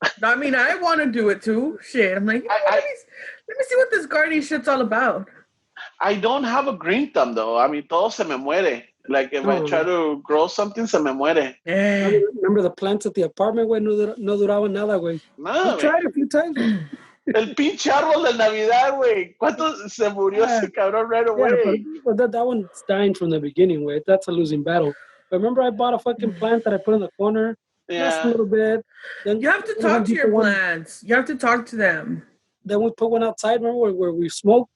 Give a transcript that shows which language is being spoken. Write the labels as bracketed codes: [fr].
[en] I mean, I want to do it too. Shit, I'm like, let me see what this gardening shit's all about. I don't have a green thumb though. I mean, [es] todo se me muere. [en] Like if I try to grow something, [es] se me muere. [en] Remember the plants at the apartment, güey? [es] No duraban nada, güey. No, [en] We tried a few times. [es] El pinche árbol de Navidad, güey. ¿Cuánto se murió ese cabrón [en] right away? Yeah, but that one's dying from the beginning, güey. That's a losing battle. But remember, I bought a fucking plant that I put in the corner. Last a little bit. Then you have to talk to your plants. You have to talk to them. Then we put one outside, remember, where we smoke.